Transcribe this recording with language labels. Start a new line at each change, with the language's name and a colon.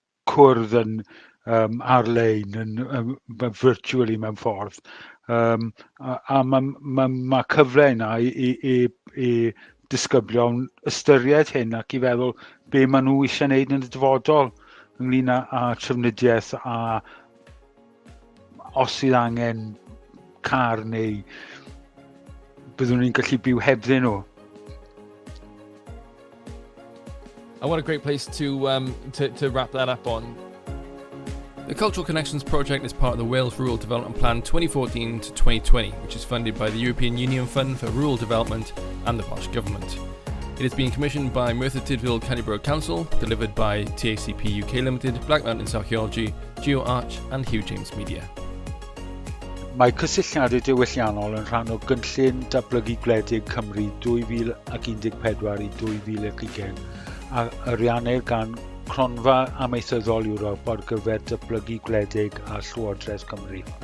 Welsh: cwrdd yn ar-lein, virtually mewn ffordd, a mae cyfle yna i disgyblion ystyried hyn ac i feddwl be maen nhw eisiau gwneud yn y dyfodol ynglyn â trafnidiaeth, a os sydd angen car neu byddwn ni'n gallu byw hebddyn nhw.
English: And what a great place to wrap that up on. The Cultural Connections project is part of the Wales Rural Development Plan 2014 to 2020, which is funded by the European Union Fund for Rural Development and the Welsh Government. It has been commissioned by Merthyr Tydfil Cynhyrchwyd Council, delivered by TACP UK Limited, Black Mountains Archaeology, GeoArch and Hugh James Media.
Welsh: Mae CysylltiadauDiwylliannol yn rhan o gynllun datblygu gwledig Cymru 2014 i 2020 a ariannir gan Cronfa Amaethyddol Ewrop ar gyfer datblygu gwledig a Llywodraeth Cymru.